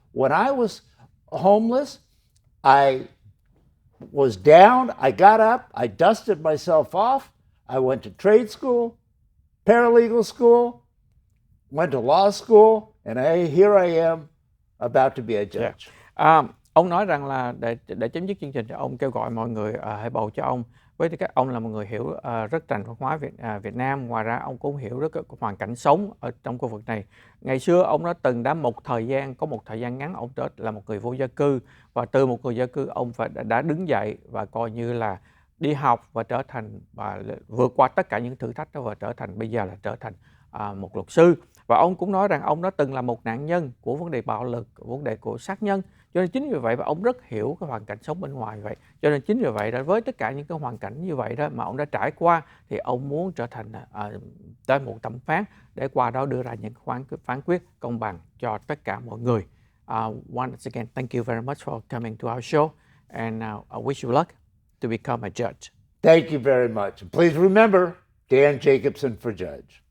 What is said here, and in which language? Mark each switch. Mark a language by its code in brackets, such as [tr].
[en] When I was homeless, I was down, I got up, I dusted myself off, I went to trade school, paralegal school, went to law school, and here I am about to be a judge. Yeah. [vi] Ông nói rằng là để chấm dứt chương trình, ông kêu gọi mọi người hãy bầu cho ông. Với tư cách ông là một người hiểu rất rành văn hóa Việt Nam. Ngoài ra ông cũng hiểu rất hoàn cảnh sống ở trong khu vực này. Ngày xưa ông đã có một thời gian ngắn ông là một người vô gia cư, và từ một người vô gia cư ông đã đứng dậy và coi như là đi học và trở thành và vượt qua tất cả những thử thách đó và bây giờ là trở thành một luật sư. Và ông cũng nói rằng ông đã từng là một nạn nhân của vấn đề bạo lực, vấn đề của sát nhân. Cho nên chính vì vậy mà ông rất hiểu cái hoàn cảnh sống bên ngoài vậy. Cho nên chính vì vậy đó, với tất cả những cái hoàn cảnh như vậy đó mà ông đã trải qua, thì ông muốn trở thành tới một thẩm phán để qua đó đưa ra những phán quyết công bằng cho tất cả mọi người. [en] Once again, thank you very much for coming to our show, and I wish you luck to become a judge. Thank you very much. Please remember, Dan Jacobson for judge.